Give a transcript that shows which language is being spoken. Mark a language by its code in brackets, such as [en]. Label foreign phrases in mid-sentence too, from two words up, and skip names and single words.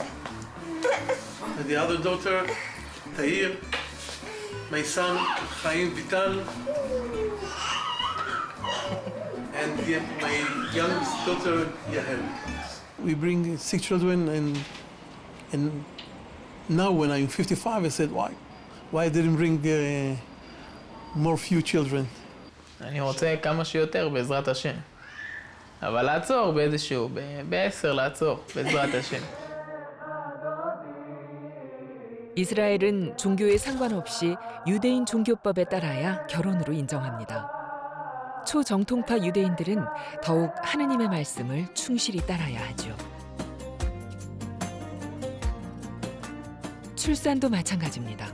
[en] And the other daughter, Tahir, my son, Chaim Vital, and my youngest daughter, Yahel. We bring 6 children, and now when I'm 55, I said, why I didn't bring more few children? [he] אני רוצה כמה שיותר בעזרת השם. אבל לעצור באיזשהו, ב10 לעצור בעזרת השם. [ko] 이스라엘은 종교에 상관없이 유대인 종교법에 따라야 결혼으로 인정합니다. 초정통파 유대인들은 더욱 하느님의 말씀을 충실히 따라야 하죠. 출산도 마찬가지입니다.